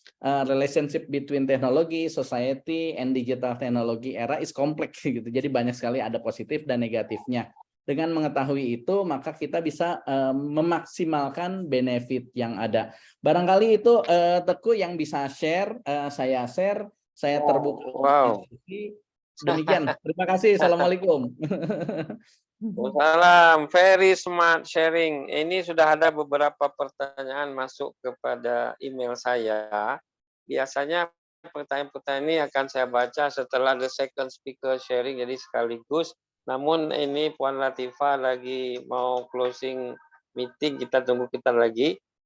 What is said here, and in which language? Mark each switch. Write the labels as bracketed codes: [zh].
[en] Relationship between technology, society, and digital technology era is complex [id] gitu. Jadi banyak sekali ada positif dan negatifnya. Dengan mengetahui itu, maka kita bisa memaksimalkan benefit yang ada. Barangkali itu Teguh yang bisa share, saya terbuka Wow. diskusi. Demikian. Terima kasih. Assalamualaikum. [en] Salam, very smart sharing. [id] Ini sudah ada beberapa pertanyaan masuk kepada email saya. Biasanya pertanyaan-pertanyaan ini akan saya baca setelah [en] the second speaker sharing, [id] jadi sekaligus. Namun ini Puan Latifah lagi mau closing meeting, kita tunggu kita lagi.